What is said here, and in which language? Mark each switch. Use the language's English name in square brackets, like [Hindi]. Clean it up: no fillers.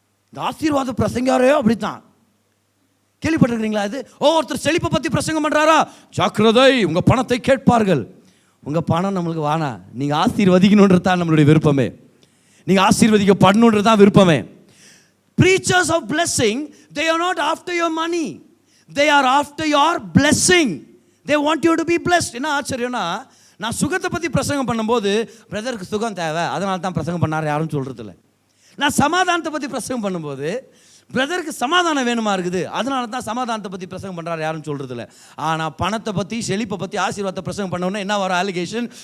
[Tamil] இந்த ஆசீர்வாத பிரசங்காரே அப்படித்தான். கேள்விப்பட்டிருக்கிறீங்களா? இது ஒருத்தர் செழிப்பை பற்றி பிரசங்கம் பண்ணுறாரா, ஜாக்கிரதை உங்கள் பணத்தை கேட்பார்கள். உங்கள் பணம் நம்மளுக்கு வானா, நீங்கள் ஆசீர்வதிக்கணுன்றது தான் நம்மளுடைய விருப்பமே. நீங்கள் ஆசீர்வதிக்கப்படணுன்றது தான் விருப்பமே. [English] Preachers of blessing, they are not after your money, they are after your blessing. They want you to be blessed. [Tamil] என்ன ஆச்சரியம்னா, நான் சுகத்தை பற்றி பிரசங்கம் பண்ணும்போது பிரதருக்கு சுகம் தேவை அதனால தான் பிரசங்கம் பண்ணார் யாரும் சொல்கிறது இல்லை. நான் சமாதானத்தை பற்றி பிரசங்கம் பண்ணும்போது பிரதருக்கு சமாதானம் வேணுமா இருக்குது, அதனால தான் சமாதானத்தை பற்றி பிரசங்கம் பண்ணுறாரு, யாரும் சொல்கிறது இல்லை. ஆனால் பணத்தை பற்றி, செழிப்பை பற்றி, ஆசீர்வாதத்தை பிரசங்கம் பண்ணோன்னா என்ன வரும் அலிகேஷன்?